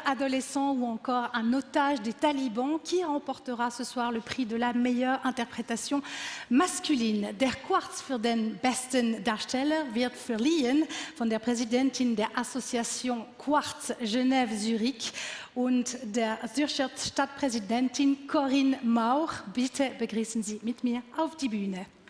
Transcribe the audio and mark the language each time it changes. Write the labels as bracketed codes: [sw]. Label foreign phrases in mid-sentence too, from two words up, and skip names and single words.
[fr] adolescent ou encore un otage des talibans qui remportera ce soir le prix de la meilleure interprétation masculine. [de] Der Quartz für den besten Darsteller wird verliehen von der Präsidentin der Association Quartz Genève-Zürich und der Zürcher Stadtpräsidentin Corinne Mauch. Bitte begrüßen Sie mit mir auf die Bühne.